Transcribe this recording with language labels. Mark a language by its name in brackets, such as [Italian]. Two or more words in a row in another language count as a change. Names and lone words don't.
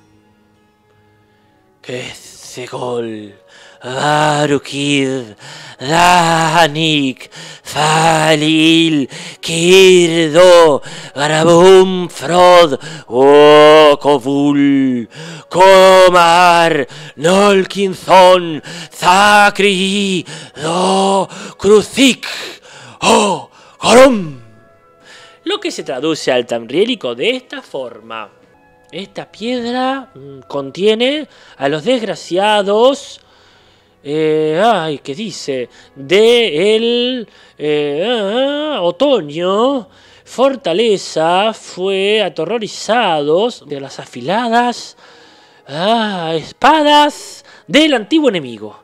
[Spanish] Kesegol, Varukir, Danik, Falil, Kirdo, Garabum, Frod, Okovul, Komar, Nolkinzon, Zakri, Do, Kruzik, O, Gorom. Lo que se traduce al tamriélico de esta forma. Esta piedra contiene a los desgraciados... ¿qué dice? De el otoño, fortaleza, fue aterrorizados de las afiladas espadas del antiguo enemigo.